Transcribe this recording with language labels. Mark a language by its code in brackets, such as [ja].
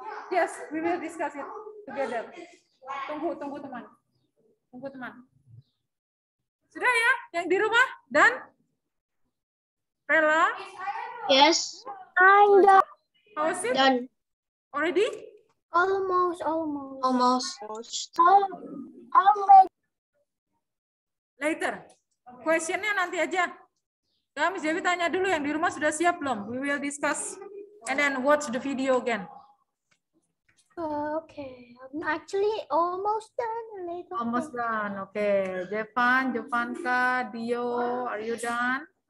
[en] Yes, we will discuss it together. [id] Tunggu teman. Tunggu teman. Sudah ya, yang di rumah dan Rela? [en] Yes. I'm done. How is it? Done. Already? Almost. [id] Later. Questionnya nanti aja. Miss Dewi tanya dulu yang di rumah sudah siap belum? [en] We will discuss and then watch the video again. Okay, I'm actually almost done. Almost done. Okay. Jevanka, Dio, are you done?